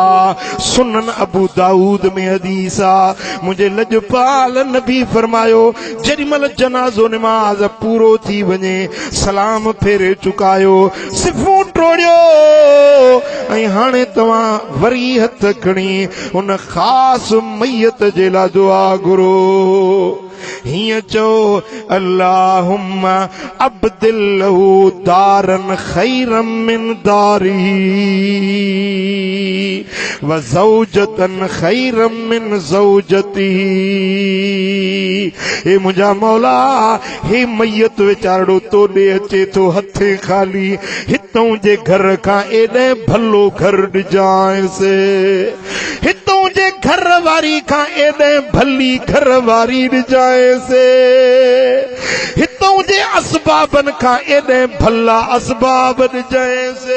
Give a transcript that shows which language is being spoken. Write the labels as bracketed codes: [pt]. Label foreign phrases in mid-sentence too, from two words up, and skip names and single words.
[sd] सुनन अबू दाऊद में हदीस आहे, मुंहिंजे लॼपाल नबी फरमायो जेॾी महिल जनाज़ो निमाज़ पूरो थी वञे, सलाम फेरे चुकायो, सिफ़ूं टोड़ियो, ऐं हाणे तव्हां वरी हथ खणी उन ख़ासि मैयत जे लाइ दुआ घुरो। हीअं चओ [ar] اللهم أبدل له دارا خيرا من داري و زوجة خيرا من زوجتي. [sd] हे मुंहिंजा मौला, हे मैयत वीचारो तोॾे अचे थो हथे खाली, हितों जे घर खां एॾे भलो घर ॾिजांइसि, हितों जे घर वारी खां एॾे भली घर वारी ॾिजांइसि, हितों जे असबाबनि खां एॾे भला असबाब ॾिजांइसि।